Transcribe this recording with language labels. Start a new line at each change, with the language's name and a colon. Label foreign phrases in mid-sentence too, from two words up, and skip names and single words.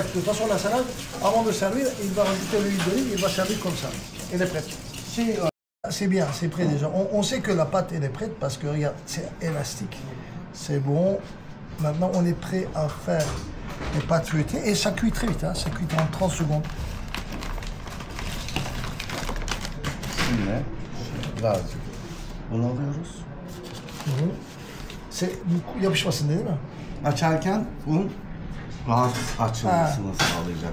French: De toute façon la salade, avant de servir, il va rajouter l'huile d'olive, il va servir comme ça. Elle est prête. C'est bien, c'est prêt déjà. On sait que la pâte elle est prête parce que regarde, c'est élastique. C'est bon. Maintenant on est prêt à faire les pâtes feuilletées et ça cuit très vite, hein. Ça cuit en 30 secondes.
Turkish: Şimdi birazcık bunu alıyoruz. Yapışmasın değil mi? Açarken un rahat açılmasını sağlayacak.